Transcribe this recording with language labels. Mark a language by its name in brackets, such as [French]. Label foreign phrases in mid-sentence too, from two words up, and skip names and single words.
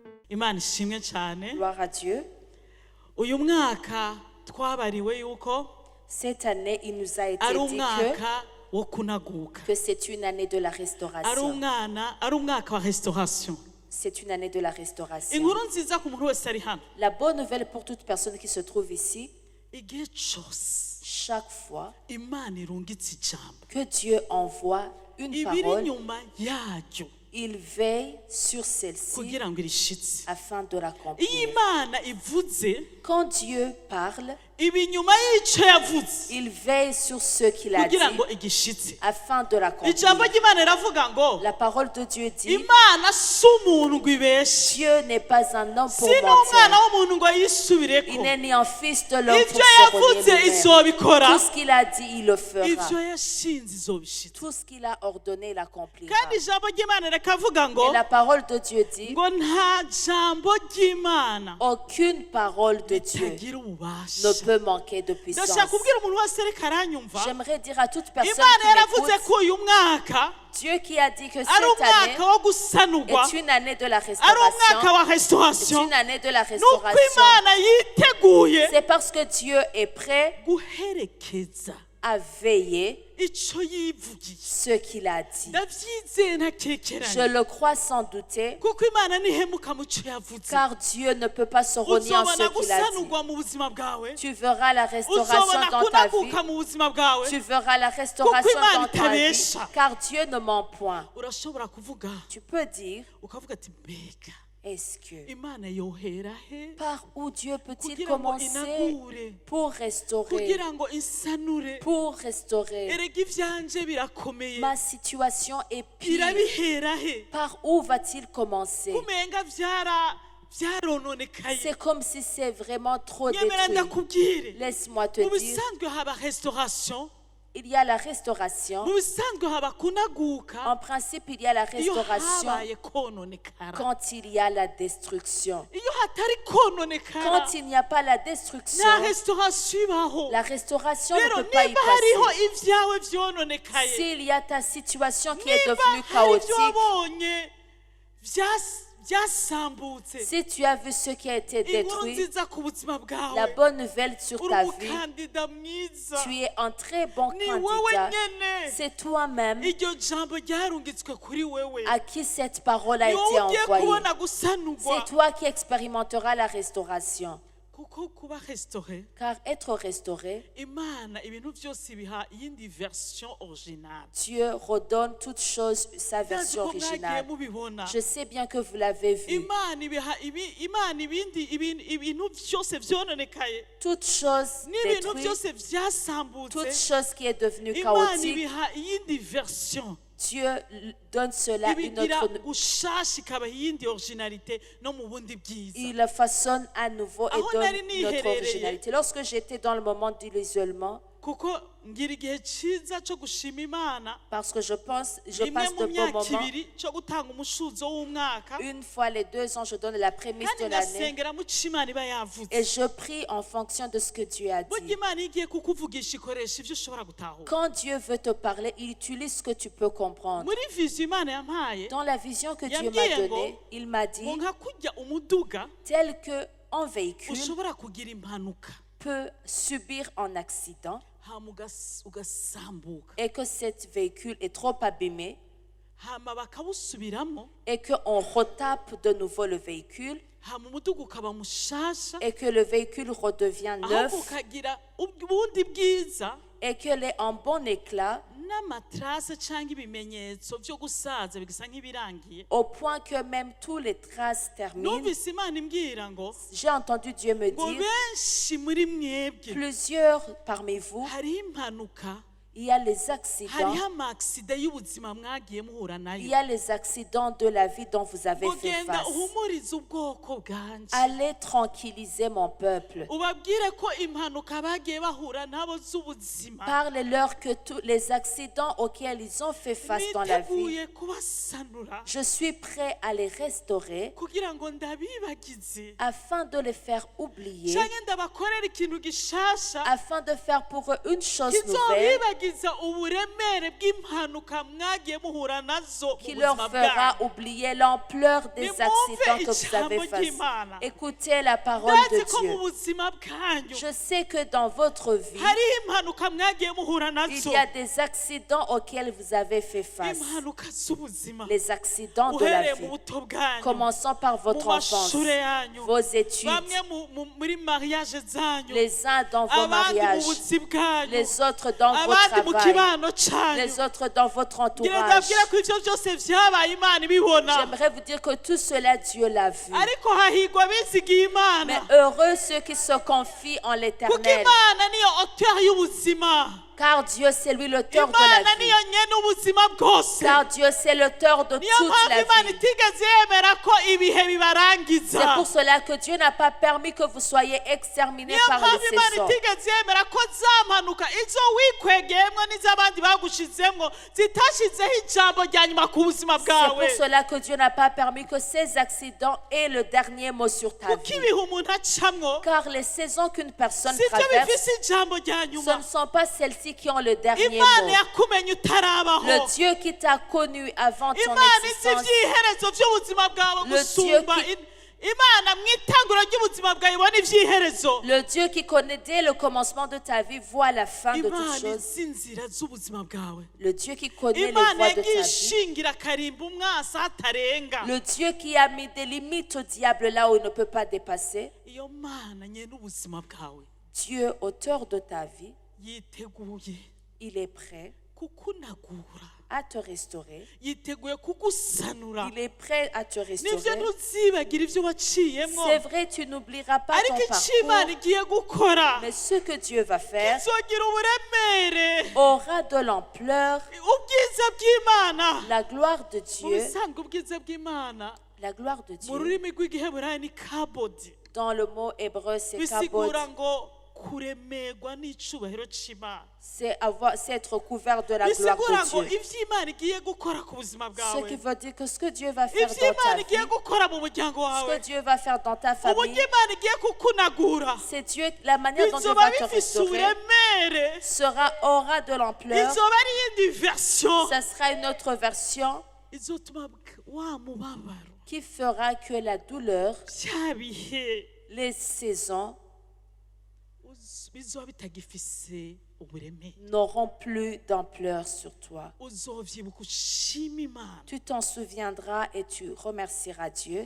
[Rundi] Imana ishimwe cyane. [French] Gloire à Dieu. [Rundi] Uyu mwaka twabariwe yuko [French] Cette année, il nous a été [Rundi] ari [French] dit [Rundi] umwaka wo kunaguka. [French] que c'est une année de la [Rundi] Ari [French] restauration. [Rundi] umwaka wa restauration. [French] C'est une année de la restauration. [Rundi] Inkuru nziza ku muntu wese ari hano. [French] La bonne nouvelle pour toute personne qui se trouve ici, [Rundi] Igihe cyose [French] chaque fois [Rundi] Imana irungitse ijambo, [French] que Dieu envoie une [Rundi] ibiri [French] parole, [Rundi] inyuma yaryo [French] il veille sur celle-ci [Rundi] kugira ngo irishitse. [French] afin de [Rundi] Iyo [French] l'accomplir. [Rundi] Imana ivuze, [French] Quand Dieu parle, [Rundi] ibinyuma y'icyo yavuze [French] il veille sur ce qu'il a dit [Rundi] kugira ngo igishitse. [French] afin de l'accomplir. [Rundi] Ijambo ry'Imana riravuga ngo [French] La parole de Dieu dit, [Rundi] Imana si umuntu ngo ibeshe, [French] Dieu n'est pas un homme pour [Rundi] si n'umwana [French] mentir. [Rundi] w'umuntu ngo yisubireko. [French] Il n'est ni un fils de l'homme pour [Rundi] Ibyo [French] se [Rundi] yavuze [French] renier lui-même. [Rundi] izobikora, [French] Tout ce qu'il a dit, il le fera. [Rundi] ibyo yashinze izobishitsa. [French] Tout ce qu'il a ordonné, il accomplira. [Rundi] Kandi ijambo ry'Imana rikavuga ngo [French] Et la parole de Dieu dit, [Rundi] ngo nta jambo ry'Imana [French] aucune parole de Dieu [Rundi] ritagira [French] ne [Rundi] ububasha. [French] peut manquer de puissance. [Rundi] Ndashaka kubwira umuntu wese reka aranyumva, [French] J'aimerais dire à toute personne [Rundi] Imana [French] qui [Rundi] yaravuze [French] m'écoute, [Rundi] ko uyu mwaka [French] Dieu qui a dit que [Rundi] ari [French] cette année [Rundi] umwaka wo gusanurwa, [French] est une année de la [Rundi] ari umwaka [French] restauration, [Rundi] wa [French] est [Rundi] restauration. [French] une année de la [Rundi] Nuko [French] restauration. [Rundi] Imana yiteguye [French] C'est parce que Dieu est prêt [Rundi] guherekeza [French] à veiller [Rundi] icyo yivugiye. [French] ce qu'il a dit. [Rundi] Ndabyizeye [French] Je [Rundi] ntakekeranye, [French] le crois sans douter, [Rundi] kuko Imana ntihemuka mu cyo yavuze. [French] car Dieu ne peut pas se renier en ce [Rundi] Uzobona [French] qu'il a dit. [Rundi] gusanurwa mu buzima bwawe, [French] Tu verras la restauration [Rundi] uzobona [French] dans ta vie. [Rundi] kunaguka mu buzima bwawe. [French] Tu verras la restauration [Rundi] Kuko Imana [French] dans ta vie, [Rundi] itabesha. [French] car Dieu ne ment point. [Rundi] Urashobora kuvuga [French] Tu peux dire, [Rundi] ukavuga ati mbega [French] est-ce que [Rundi] Imana yohera he [French] par où Dieu peut-il [Rundi] kugira ngo [French] commencer [Rundi] inagure, [French] pour restaurer, [Rundi] kugira ngo insanure. [French] pour restaurer? [Rundi] Erega ivyanje birakomeye, [French] Ma situation est pire. [Rundi] birabihera he? [French] Par où va-t-il commencer? [Rundi] Kumenga vyarononekaye. [French] C'est comme si c'est vraiment trop [Rundi] Nyemera [French] détruit. [Rundi] ndakubwire, [French] Laisse-moi te [Rundi] mu [French] dire, [Rundi] bisanzwe haba restauration, [French] il y a la restauration. [Rundi] mu bisanzwe haba kunaguka [French] En principe, il y a la [Rundi] iyo [French] restauration [Rundi] habaye kononekara. [French] quand il y a la destruction. [Rundi] Iyo hatari kononekara [French] Quand il n'y a pas la destruction, [Rundi] nta restauration ibaho. [French] la restauration ne [Rundi] Rero [French] peut pas y [Rundi] niba hariho [French] passer. [Rundi] ivyawe vyononekaye, [French] S'il y a ta situation qui est [Rundi] niba [French] devenue [Rundi] hari ivyo [French] chaotique, [Rundi] wabonye vyasambutse, [French] si tu as vu ce qui a été [Rundi] inkuru [French] détruit, [Rundi] nziza ku buzima [French] la [Rundi] bwawe, [French] bonne nouvelle sur [Rundi] uri [French] ta vie, [Rundi] umukandida mwiza. [French] tu es un très bon [Rundi] Ni wewe [French] candidat. [Rundi] nyene, [French] C'est toi-même [Rundi] iryo jambo ryarungitswe kuri wewe, [French] à qui cette parole a [Rundi] ni wowe [French] été [Rundi] ugiye [French] envoyée. [Rundi] kubona gusanurwa. [French] C'est toi qui expérimenteras la restauration. [Rundi] Kuko kuba restauré, [French] Car être restauré, [Rundi] Imana ibintu byose biha iyindi [French] version originale. Dieu redonne toute chose sa [Rundi] Ndazi [French] version [Rundi] ko mwagiye [French] originale. [Rundi] mubibona. [French] Je sais bien que vous l'avez vu. [Rundi] Imana ibintu byose vyononekaye, [French] Toute chose [Rundi] n'ibintu [French] détruite, [Rundi] byose vyasambutse, [French] toute chose qui est devenue [Rundi] Imana [French] chaotique, [Rundi] ibiha iyindi version, [French] Dieu donne cela une [Rundi] ibigira [French] autre. [Rundi] gushasha ikabaha iyindi originalité no mu bundi bwiza. [French] Il façonne à nouveau et [Rundi] Aho [French] donne [Rundi] nari [French] une autre [Rundi] niherereye. [French] originalité. Lorsque j'étais dans le moment de l'isolement, [Rundi] Kuko ngira igihe ciza co gushima Imana, [French] parce que je passe [Rundi] rimwe [French] de [Rundi] mu [French] bons [Rundi] myaka [French] moments. [Rundi] ibiri co gutanga umushuzo w'umwaka, [French] Une fois les 2 ans, je donne la prémisse [Rundi] kandi [French] de l'année [Rundi] ngasengera mu co Imana iba yavuze. [French] et je prie en fonction de ce que Dieu a [Rundi] Burya [French] dit. [Rundi] Imana iyo igiye kukuvugisha ikoresha ivyo ushobora gutahura. [French] Quand Dieu veut te parler, il utilise ce que tu peux comprendre. [Rundi] Muri vision Imana yampaye, [French] Dans la vision que Dieu m'a [Rundi] Yambwiye ngo, [French] donnée, il m'a dit, [Rundi] ngo nka kurya umuduga [French] tel que un véhicule [Rundi] ushobora kugira impanuka [French] peut subir un accident [Rundi] hama ugasambuka, [French] et que cet véhicule est trop abîmé [Rundi] hama bakawusubiramo, [French] et qu'on retape de nouveau le véhicule [Rundi] hama umuduga ukaba mushasha, [French] et que le véhicule redevient [Rundi] ahubwo [French] neuf [Rundi] ukagira ubundi bwiza [French] et qu'elle est en bon éclat [Rundi] n'amatrase cyangwa ibimenyetso byo gusaza bigasa nk'ibirangiye. [French] au point que même tous les traces terminent. [Rundi] Numvise Imana imbwira ngo [French] J'ai entendu Dieu me [Rundi] ngo [French] dire, [Rundi] benshi muri mwebwe [French] plusieurs parmi vous, [Rundi] hariho impanuka, [French] il y a les accidents, [Rundi] hariho amaksida y'ubuzima mwagiye muhura [French] il [Rundi] nayo. [French] y a les accidents de la vie dont vous avez [Rundi] Ngo [French] fait [Rundi] genda [French] face. [Rundi] uhumurize ubwoko bwanje, [French] Allez tranquilliser mon peuple. [Rundi] ubabwire ko impanuka bagiye bahura nabo z'ubuzima [French] Parlez-leur que tous les accidents auxquels ils ont fait face dans la vie, [Rundi] niteguye kubasanura [French] je suis prêt à les restaurer [Rundi] kugira ngo ndabibagize, [French] afin de les faire oublier, [Rundi] canke ndabakorera ikintu gishasha [French] afin de faire pour eux une chose nouvelle [Rundi] kwibagiza uburemere bw'impanuka mwagiye muhura nazo mu [French] qui leur [Rundi] buzima [French] fera [Rundi] bwanyu. [French] oublier l'ampleur des [Rundi] Nimwumve [French] accidents que vous [Rundi] ijambo [French] avez faits. [Rundi] ry'Imana. [French] Écoutez la parole [Rundi] ndazi [French] de [Rundi] ko mu [French] Dieu. [Rundi] buzima bwanyu [French] Je sais que dans votre vie, [Rundi] hariho impanuka mwagiye muhura [French] il [Rundi] nazo, [French] y a des accidents auxquels vous avez fait face. [Rundi] impanuka z'ubuzima, [French] Les accidents de la [Rundi] uhereye mu [French] vie. [Rundi] buto bwanyu, [French] Commençons par [Rundi] mu [French] votre enfance, [Rundi] mashure yanyu, [French] vos études, [Rundi] bamwe muri mariage zanyu, [French] les uns dans vos [Rundi] abandi mu [French] mariages, [Rundi] buzi bwanyu, [French] les autres dans vos [Rundi] abandi mu [French] travail, [Rundi] kibano canyu. [French] les autres dans votre [Rundi] ngira [French] entourage. [Rundi] ndabwira ko ivyo byose vyabaye Imana ibibona, [French] J'aimerais vous dire que tout cela, Dieu l'a vu. [Rundi] ariko hahigwa abizigiye [French] Mais [Rundi] Imana, [French] heureux ceux qui se confient en [Rundi] kuko [French] l'Éternel, [Rundi] Imana niyo auteur y'ubuzima, [French] car Dieu c'est lui l'auteur de [Rundi] Imana [French] la vie. [Rundi] niyo nyene ubuzima bwose. [French] Car Dieu c'est l'auteur de [Rundi] Niyo [French] toute [Rundi] mpamvu [French] la [Rundi] Imana [French] vie. [Rundi] itigeze yemera ko ibihe [French] C'est [Rundi] bibarangiza. [French] pour cela que Dieu n'a pas permis que vous soyez exterminés [Rundi] Niyo [French] par [Rundi] mpamvu [French] les [Rundi] Imana [French] saisons. [Rundi] itigeze yemera ko za mpanuka izo wikwegeyemwo n'iz'abandi bagushizemwo zitashizeho ijambo rya nyuma ku buzima [French] C'est [Rundi] bwawe. [French] pour cela que Dieu n'a pas permis que ces accidents aient le dernier mot sur ta [Rundi] Kuko [French] vie. [Rundi] ibihe umuntu acamwo [French] Car les saisons qu'une personne [Rundi] sibyo [French] traverse, [Rundi] bifise ijambo rya [French] ce [Rundi] nyuma. [French] ne sont pas celles-ci qui ont le dernier [Rundi] Imana [French] mot. [Rundi] yakumenye utarabaho. [French] Le Dieu qui t'a connu avant ton [Rundi] Imana izi [French] existence, [Rundi] ivy'iherezo vy'ubuzima bwawe [French] Le [Rundi] gusumba [French] Dieu [Rundi] Imana mw'itanguro ry'ubuzima bwawe ibona ivy'iherezo. [French] le Dieu qui connaît dès le commencement de ta vie voit la fin de toutes [Rundi] Imana [French] choses. [Rundi] izi inzira z'ubuzima bwawe. [French] Le Dieu qui connaît les [Rundi] Imana [French] voies de [Rundi] yagiye [French] ta vie. [Rundi] ishingira akarimba umwasi hatarenga. [French] Le Dieu qui a mis des limites au diable là où il ne peut pas dépasser. [Rundi] Iyo Mana nyene ubuzima bwawe [French] Dieu, auteur de ta vie, [Rundi] yiteguye [French] il est prêt [Rundi] kukunagura, [French] à te restaurer. [Rundi] yiteguye kugusanura. [French] Il est prêt à te [Rundi] Nivyo [French] restaurer. [Rundi] ntuzibagira ivyo waciyemwo, [French] C'est vrai, tu n'oublieras pas ton [Rundi] ariko ico Imana [French] parcours. [Rundi] igiye gukora [French] Mais ce que Dieu va faire [Rundi] kizogira uburemere. [French] aura de l'ampleur. [Rundi] Ubwiza bw'Imana, [French] La gloire de [Rundi] mu [French] Dieu, [Rundi] bisanzwe ubwiza bw'Imana [French] la gloire de [Rundi] mu [French] Dieu, [Rundi] rurimi rw'igiheburayo ni kabodi, [French] dans le mot hébreu, c'est kabod. [Rundi] bisigura ngo kuremerwa n'icubahiro c'Imana. [French] C'est être couvert de la gloire [Rundi] Bisigura [French] de [Rundi] ngo [French] Dieu. [Rundi] ivyo Imana igiye gukora ku buzima [French] Ce [Rundi] bwawe, [French] qui veut dire que ce que Dieu va faire [Rundi] ivyo [French] dans ta [Rundi] Imana [French] vie, [Rundi] igiye gukora mu muryango [French] ce [Rundi] wawe, [French] que Dieu va faire dans ta [Rundi] uburyo [French] famille, [Rundi] Imana igiye kukunagura, [French] c'est Dieu, la manière dont Dieu [Rundi] bizoba [French] va te [Rundi] bifise [French] restaurer [Rundi] uburemere, [French] aura de l'ampleur. [Rundi] izoba ari iyindi version [French] Ça sera une autre version [Rundi] izotuma wa mubabaro, [French] qui fera que la douleur, [Rundi] vya bihe [French] les saisons [Rundi] bizoba bitagifise uburemere. [French] n'auront plus d'ampleur sur toi. [Rundi] Uzovyibuka ushima Imana [French] Tu t'en souviendras et tu remercieras Dieu